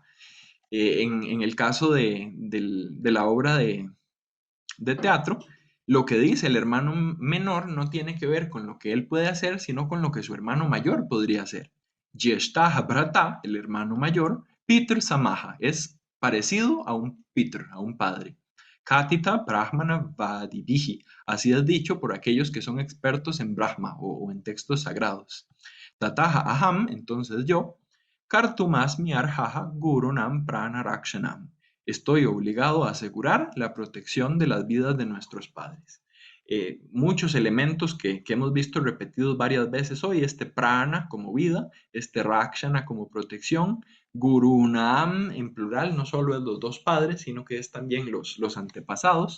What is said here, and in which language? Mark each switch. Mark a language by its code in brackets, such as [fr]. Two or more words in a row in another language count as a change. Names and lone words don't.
[es] En el caso de la obra de teatro, lo que dice el hermano menor no tiene que ver con lo que él puede hacer, sino con lo que su hermano mayor podría hacer. [sa] Yeshta Brata, [es] el hermano mayor, [sa] Peter Samaha, [es] es parecido a un Peter, a un padre. [sa] Katita Brahmana Vadivihi, [es] así es dicho por aquellos que son expertos en Brahma o en textos sagrados. [sa] Tataha Aham, [es] entonces yo, [sa] Kartumasmi Arhaha Gurunam Prana Rakshanam. [es] Estoy obligado a asegurar la protección de las vidas de nuestros padres. Muchos elementos que hemos visto repetidos varias veces hoy, este prana como vida, este rakshana como protección, gurunam en plural, no solo es los dos padres, sino que es también los antepasados.